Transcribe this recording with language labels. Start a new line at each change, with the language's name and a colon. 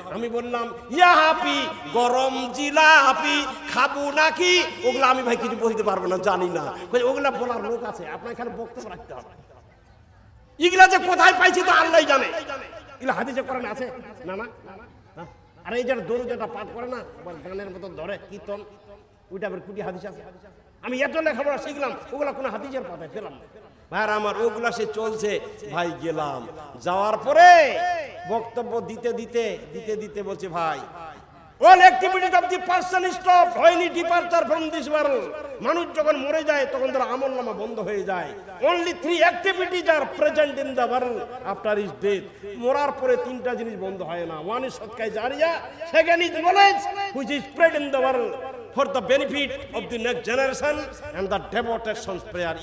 Bangla: আমি বললাম ইয়া হাপি গরম জিলাপি খাবো নাকি, ওগুলো আমি ভাই কিছু বলতে পারবো না, জানি না, ওগুলা বলার লোক আছে, আপনার এখানে বক্তব্য রাখতে হবে। এগুলা যে কোথায় পাইছি তো আল্লাহই জানে। এগুলা হাদিসে কোরআনে আছে না? না। আর এই যে দরুদ এটা পাঠ করে না, গানের মতো ধরে কীর্তন, ওইটা আবার কুটি হাদিস আছে। আমি এত লেখাপড়া শিখলাম, ওগুলা কোনো হাদিসের পাতায় পেলাম না। ভাইরা আমার ওগুলা সে চলছে। ভাই গেলাম, যাওয়ার পরে বক্তব্য দিতে দিতে বলছে ভাই
English: all activities of the person stop when he departure from this world.
Bangla: মানুষ যখন মরে যায় তখন তার আমলনামা বন্ধ হয়ে যায়।
English: Only 3 activities are present in the world after his death.
Bangla: মরার পরে 3টা জিনিস বন্ধ হয় না।
English: One is sadaqah জারিয়া, second is knowledge which is spread in the world for the benefit of the next generation, and the devotion's prayer.